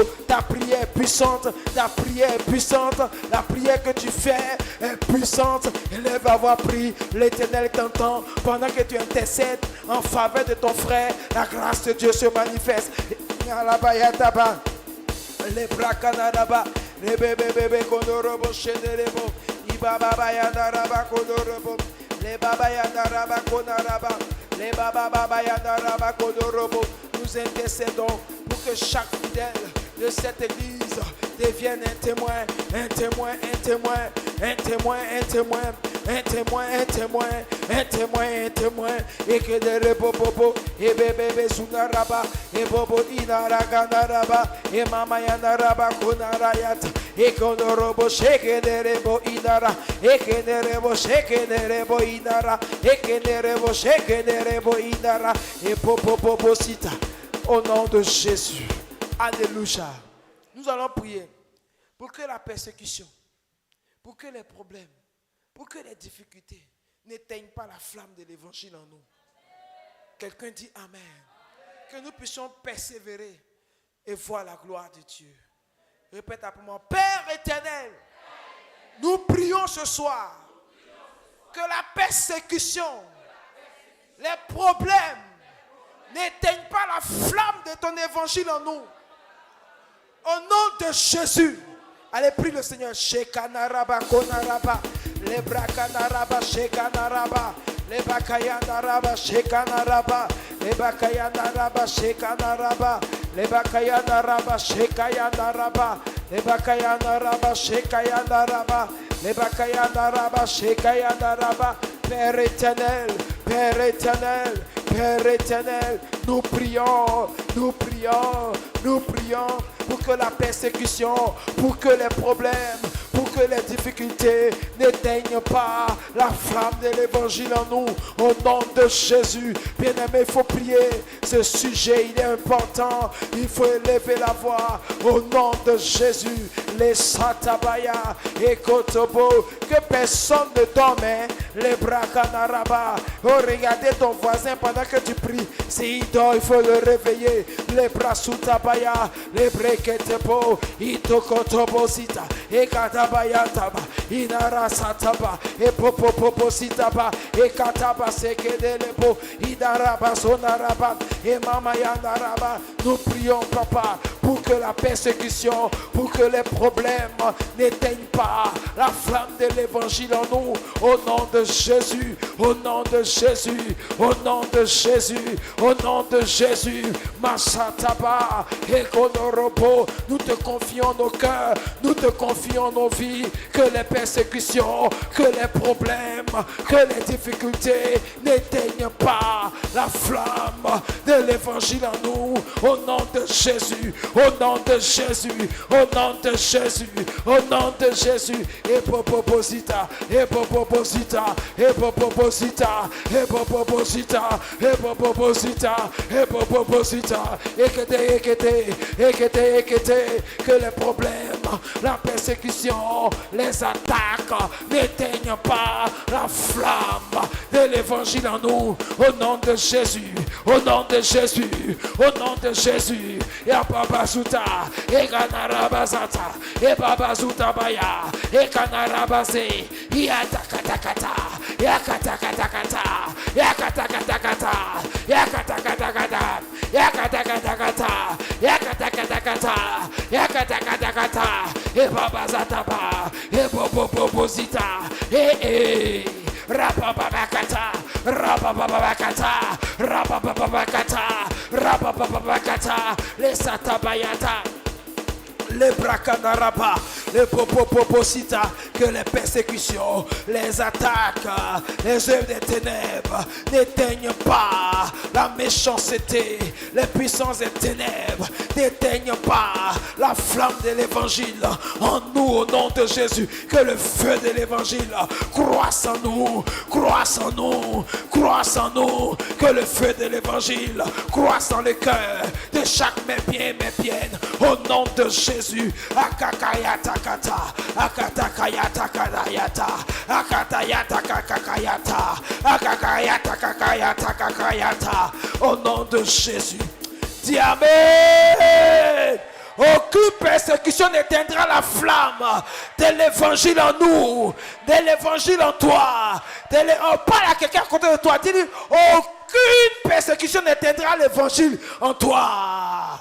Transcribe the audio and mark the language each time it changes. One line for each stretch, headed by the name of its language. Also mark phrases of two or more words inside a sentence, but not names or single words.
French: Ta prière est puissante. Ta prière est puissante. La prière que tu fais est puissante. Elle va avoir pris. L'Éternel t'entend. Pendant que tu intercèdes en faveur de ton frère, la grâce de Dieu se manifeste. Les brakanaraba, les bébé kodorobo shederebo, ibaba bayanaraba kodorobo, les baba yanaraba konaraba, les baba yanaraba kodorobo. Nous intercédons pour que chaque fidèle de cette église devienne un témoin, un témoin, un témoin, un témoin, un témoin, un témoin, un témoin, un témoin, un témoin, et que des bobo, et bébé sunaraba, et bobo inaraganaraba, et mama yanaraba konarayat, et konorobo sheke derebo inara, et que derebo sheke derebo inara, et que derebo sheke derebo inara, et popo sita, au nom de Jésus. Alléluia. Nous allons prier pour que la persécution, pour que les problèmes, pour que les difficultés n'éteignent pas la flamme de l'évangile en nous. Quelqu'un dit Amen. Que nous puissions persévérer et voir la gloire de Dieu. Répète après moi. Père éternel, nous prions ce soir que la persécution, les problèmes n'éteignent pas la flamme de ton évangile en nous. Au nom de Jésus. Allez, prie le Seigneur. Shekanaraba konaraba. Les brakanaraba shekanaraba. Les bakayanaraba shekanaraba. Les bakayanaraba shekanaraba. Les bakayanaraba shekayanaraba. Les bakayanaraba shekayanaraba. Les bakayanaraba shekayanaraba. Père éternel, Père éternel, Père éternel, nous prions, nous prions, nous prions pour que la persécution, pour que les problèmes, pour que les difficultés n'éteignent pas la flamme de l'évangile en nous. Au nom de Jésus, bien-aimé, il faut prier. Ce sujet, il est important. Il faut élever la voix. Au nom de Jésus, les satabaya et kotobo, que personne ne dorme, les brakanaraba. Oh, regardez ton voisin pendant que tu pries. S'il dort, il faut le réveiller. Les bras sous tabaya, les breketebo, itokotobo sita, et katabaya taba, inara sataba, et popopopo sitaba, et kataba sekedelebo, idaraba sonaraba, et mama yandaraba. Nous prions, papa, pour que la persécution, pour que les problèmes n'éteignent pas la flamme de l'évangile en nous. Au nom de Jésus, au nom de Jésus, au nom de Jésus, au nom de Jésus. Masataba et Konorobo, nous te confions nos cœurs, nous te confions nos vies. Que les persécutions, que les problèmes, que les difficultés n'éteignent pas la flamme de l'évangile en nous. Au nom de Jésus, au nom de Jésus, au nom de Jésus, au nom de Jésus. Et poposita, et poposita, et poposita, et poposita, et poposita, et poposita, et que les problèmes la persécution, les attaques n'éteignent pas la flamme de l'évangile en nous. Au nom de Jésus, au nom de Jésus, au nom de Jésus. Ya Baba Zuta, et Ganarabazata, et Baba Zuta Baya, et Ganarabaze, Yatakatakata, Yakatakatakata, Yakatakatakata, Yakatakatakata, Yakatakatakata, Yakatakatakata, Yakatakatakata, et Baba Zataba, et Bobo Zita, et Rabababakata, Rabababakata, Rabababakata, Rabababakata, les Satabayata, les Brakanaraba, les Popoposita, que les persécutions, les attaques, les œuvres des ténèbres n'éteignent pas la méchanceté, les puissances des ténèbres n'éteignent pas la flamme de l'évangile en nous au nom de Jésus. Que le feu de l'évangile croisse en nous, croisse en nous, croisse en nous. Que le feu de l'évangile croisse dans le cœur de chaque bien au nom de Jésus. Akakayata kata, akatakayata kadayata, akatayata kakakayata, akakayata kakayata kakayata. Au nom de Jésus. Dis Amen. Aucune persécution n'éteindra la flamme de l'évangile en nous, de l'évangile en toi. On parle à quelqu'un à côté de toi. Dis-lui, aucune persécution n'éteindra l'évangile en toi.